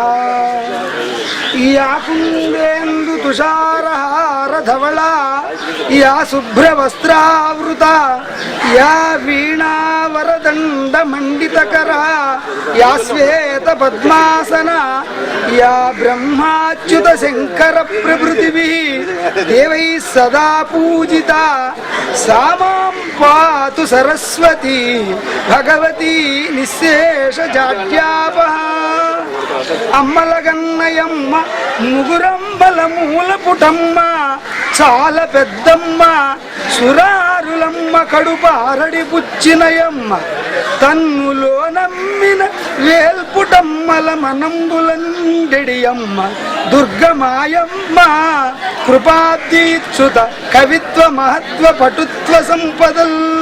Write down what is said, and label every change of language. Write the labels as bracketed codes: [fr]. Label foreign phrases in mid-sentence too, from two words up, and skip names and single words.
[sa] या कुन्देन्दु तुषारहार धवला या शुभ्रवस्त्रावृता या वीणा वरदंड मंडितकरा या श्वेत पद्मासना या ब्रह्माच्युत शंकर प्रभृतिभिः देवैः सदा पूजिता सा मां पातु सरस्वती भगवती निःशेष जाड्यापः। [te] అమ్మలగన్నయమ్మ ముగురంబల మూల పుటమ్మ చాలా పెద్దమ్మ సురారులమ్మ కడుపారడి పుచ్చినయమ్మ తన్నులో నమ్మిన వేల్పుటమ్మల మనంబులండెడియమ్మ దుర్గమాయమ్మ కృపాదీక్షుత కవిత్వ మహత్వ పటుత్వ సంపదల్.